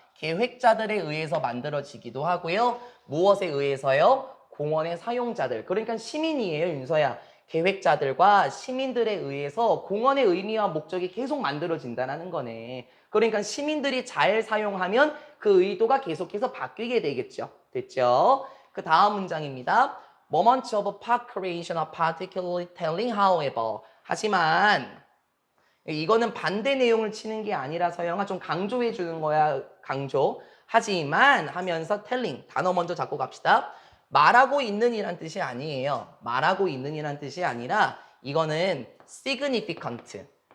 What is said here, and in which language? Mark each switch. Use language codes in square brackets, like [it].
[ko] 계획자들에 의해서 만들어지기도 하고요. 무엇에 의해서요? 공원의 사용자들. 그러니까 시민이에요, 윤서야. 계획자들과 시민들에 의해서 공원의 의미와 목적이 계속 만들어진다는 거네. 그러니까 시민들이 잘 사용하면 그 의도가 계속해서 바뀌게 되겠죠. 됐죠? 그 다음 문장입니다. [en] Moments of park creation are particularly telling, however. [ko] 하지만 이거는 반대 내용을 치는 게 아니라 서영아 좀 강조해 주는 거야. 강조. 하지만 하면서 telling. 단어 먼저 잡고 갑시다. 말하고 있는 이란 뜻이 아니에요. 말하고 있는 이란 뜻이 아니라 이거는 significant.